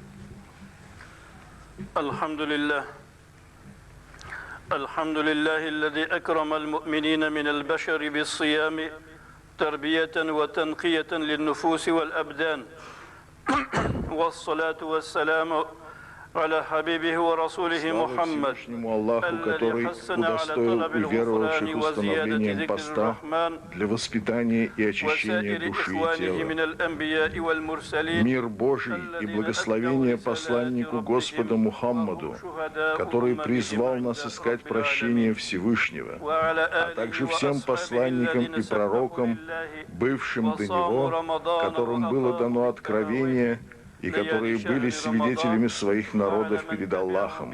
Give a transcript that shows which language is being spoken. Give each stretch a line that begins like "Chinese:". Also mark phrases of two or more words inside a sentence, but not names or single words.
Arabic: الحمد لله. الحمد لله الذي أكرم المؤمنين من البشر بالصيام تربية وتنقية للنفوس والأبدان. والصلاة والسلام على حبيبه ورسوله محمد
Russian: Аллаху, который удостоил уверовавших установлением поста для воспитания и очищения души и тела. Мир Божий и благословение посланнику Господа Мухаммаду, который призвал нас искать прощения Всевышнего, а также всем посланникам и пророкам, бывшим до него, которым было дано откровение, и которые были свидетелями своих народов перед Аллахом.